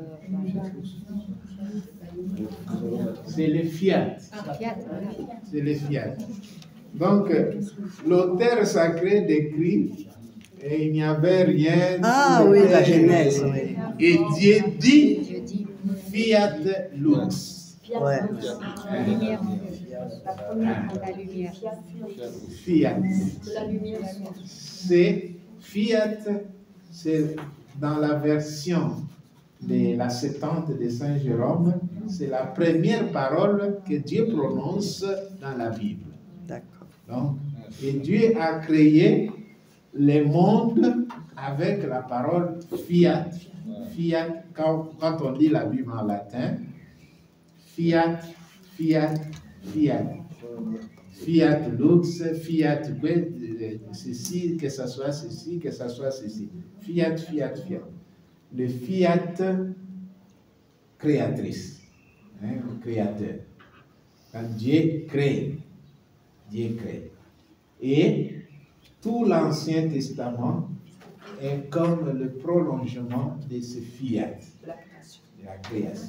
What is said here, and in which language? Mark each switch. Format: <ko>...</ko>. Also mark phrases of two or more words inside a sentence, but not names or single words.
<fr>C'est le fiat. Fiat. C'est le fiat. Donc, l'auteur sacré décrit et il n'y avait rien. Ah oui, la Genèse, oui. Et Dieu dit</fr> <la>fiat lux.</la> <fr>Ouais. La lumière. La lumière. Fiat. C'est fiat, c'est dans la version de la Septante de Saint Jérôme, c'est la première parole que Dieu prononce dans la Bible. D'accord. Donc, et Dieu a créé le monde avec la parole fiat. Fiat, quand on lit la Bible en latin, fiat, fiat, fiat.</fr> <la>Fiat lux, fiat ceci, que ça soit ceci, que ça soit ceci.</la> <fr>Fiat, fiat, fiat. Le fiat créatrice, le créateur. Quand Dieu crée, Dieu crée. Et tout l'Ancien Testament est comme le prolongement de ce fiat, de la création.</fr>